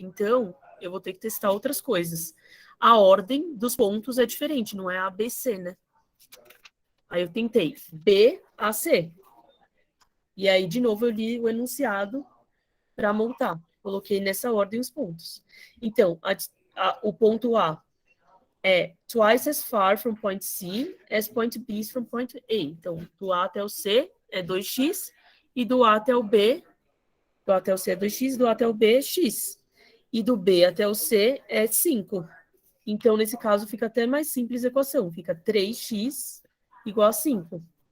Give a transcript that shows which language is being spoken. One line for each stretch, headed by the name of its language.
Portuguese: Então, eu vou ter que testar outras coisas. A ordem dos pontos é diferente, não é A, B, C, né? Aí eu tentei B, A, C. E aí, de novo, eu li o enunciado para montar. Coloquei nessa ordem os pontos. Então, o ponto A é
English: twice as far from point C as point B is from point A.
Portuguese: Então, do A até o C é 2x, e do A até o B, do A até o C é 2x, do A até o B é x. E do B até o C é 5. Então, nesse caso, fica até mais simples a equação. Fica 3x igual a 5.